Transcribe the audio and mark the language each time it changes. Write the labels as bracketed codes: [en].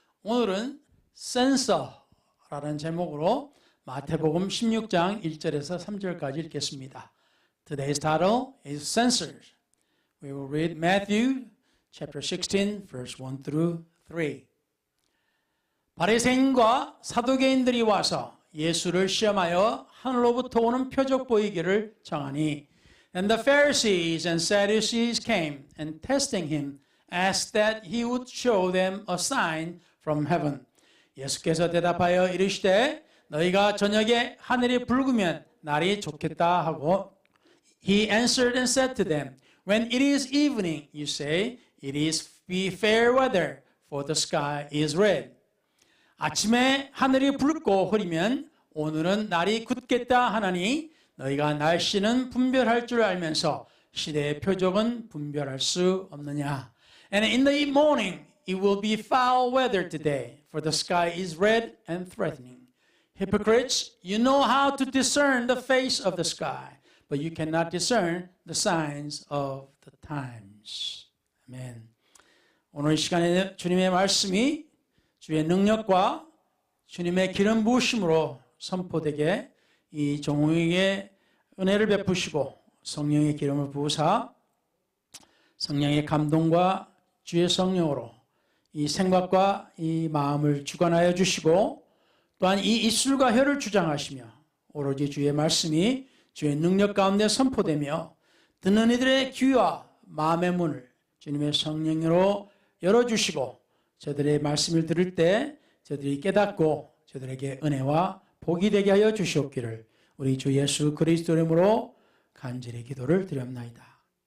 [ko] 오늘은 센서라는 제목으로 마태복음 16장 1절에서 3절까지 읽겠습니다. [en] Today's title is Sensors. We will read Matthew chapter 16 verse 1 through 3. [ko] 바리새인과 사두개인들이 와서 예수를 시험하여 하늘로부터 오는 표적 보이기를 청하니 [en] And the Pharisees and Sadducees came and testing him asked that he would show them a sign from heaven. [ko] 예수께서 대답하여 이르시되 너희가 저녁에 하늘이 붉으면 날이 좋겠다 하고 [en] He answered and said to them When it is evening you say it is be fair weather for the sky is red. [ko] 아침에 하늘이 붉고 흐리면 오늘은 날이 굳겠다 하나니 너희가 날씨는 분별할 줄 알면서 시대의 표적은 분별할 수 없느냐. [en] And in the morning it will be foul weather today, for the sky is red and threatening. Hypocrites, you know how to discern the face of the sky, but you cannot discern the signs of the times. [ko] 아멘. 오늘 이 시간에 주님의 말씀이 주의 능력과 주님의 기름 부으심으로 선포되게 이 종에게 은혜를 베푸시고 성령의 기름을 부으사 성령의 감동과 주의 성령으로 이 생각과 이 마음을 주관하여 주시고 또한 이 입술과 혀를 주장하시며 오로지 주의 말씀이 주의 능력 가운데 선포되며 듣는 이들의 귀와 마음의 문을 주님의 성령으로 열어주시고 저들의 말씀을 들을 때 저들이 깨닫고 저들에게 은혜와 복이 되게 하여 주시옵기를 우리 주 예수 그리스도 이름으로 간절히 기도를 드렸나이다.